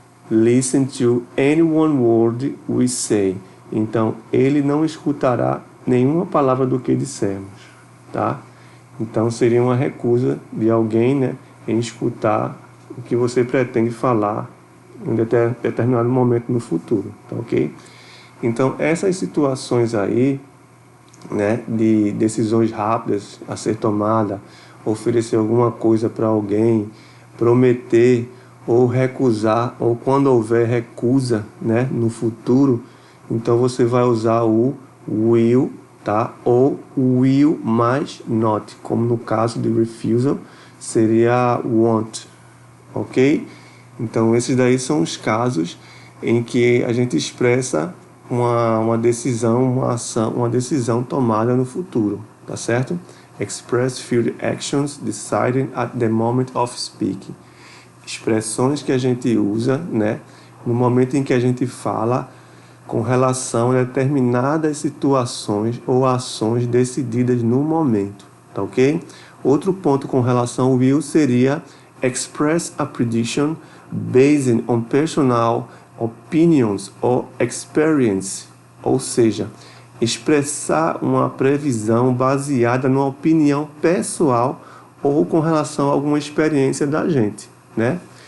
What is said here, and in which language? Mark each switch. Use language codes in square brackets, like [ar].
[en] Listen to any one word we say. [pt] Então, ele não escutará nenhuma palavra do que dissermos, tá? Então, seria uma recusa de alguém, né, em escutar o que você pretende falar em determinado momento no futuro, tá ok? Então, essas situações aí, né, de decisões rápidas a ser tomada, oferecer alguma coisa para alguém, prometer ou recusar, ou quando houver recusa, né, no futuro, então você vai usar o will, tá? Ou will mais not, como no caso de refusal, seria won't, ok? Então esses daí são os casos em que a gente expressa uma decisão, uma ação, uma decisão tomada no futuro, tá certo? [en] Express future actions decided at the moment of speaking. [pt] Expressões que a gente usa, né, no momento em que a gente fala com relação a determinadas situações ou ações decididas no momento, tá ok? Outro ponto com relação ao will seria [en] express a prediction based on personal opinions or experience, [pt] ou seja, expressar uma previsão baseada numa opinião pessoal ou com relação a alguma experiência da gente, né?